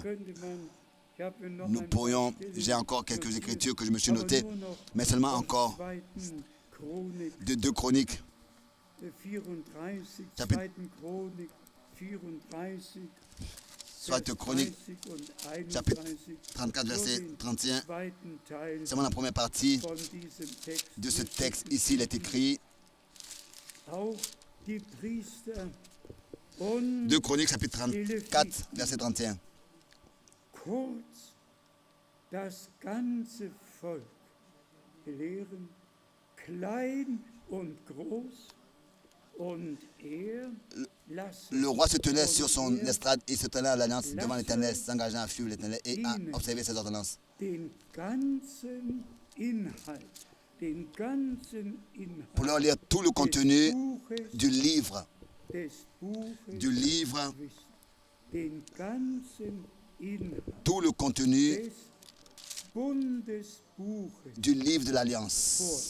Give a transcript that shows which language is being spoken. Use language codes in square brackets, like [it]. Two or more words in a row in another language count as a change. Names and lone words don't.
[fr] Nous pourrions, j'ai encore quelques écritures que je me suis notées, mais seulement encore de 2 Chroniques, chapitre, soit de Chroniques, chapitre 34, verset 31. Seulement la première partie de ce texte. Ici, il est écrit 2 Chroniques, chapitre 34, verset 31. [de] Das ganze Volk lehren, klein und groß, und [fr] le roi se tenait sur son estrade et se tenait à l'alliance devant l'Éternel, s'engageant à suivre l'Éternel et à observer ses ordonnances. Pour leur lire tout le contenu du livre, tout le contenu du livre de l'Alliance.